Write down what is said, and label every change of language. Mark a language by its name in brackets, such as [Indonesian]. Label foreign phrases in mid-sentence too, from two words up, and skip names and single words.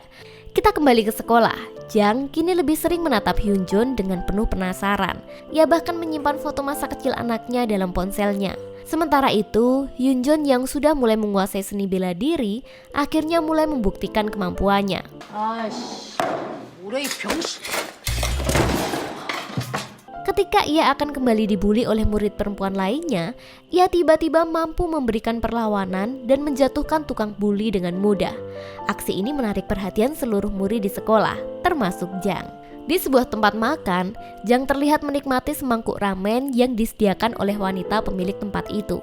[Indonesian] Kita kembali ke sekolah. Jang kini lebih sering menatap Hyunjong dengan penuh penasaran. Ia bahkan menyimpan foto masa kecil anaknya dalam ponselnya. Sementara itu, Hyunjong yang sudah mulai menguasai seni bela diri, akhirnya mulai membuktikan kemampuannya. [Korean] 아이씨, 뭐래 이 병신. [Indonesian] Ketika ia akan kembali dibully oleh murid perempuan lainnya, ia tiba-tiba mampu memberikan perlawanan dan menjatuhkan tukang bully dengan mudah. Aksi ini menarik perhatian seluruh murid di sekolah, termasuk Jang. Di sebuah tempat makan, Jang terlihat menikmati semangkuk ramen yang disediakan oleh wanita pemilik tempat itu.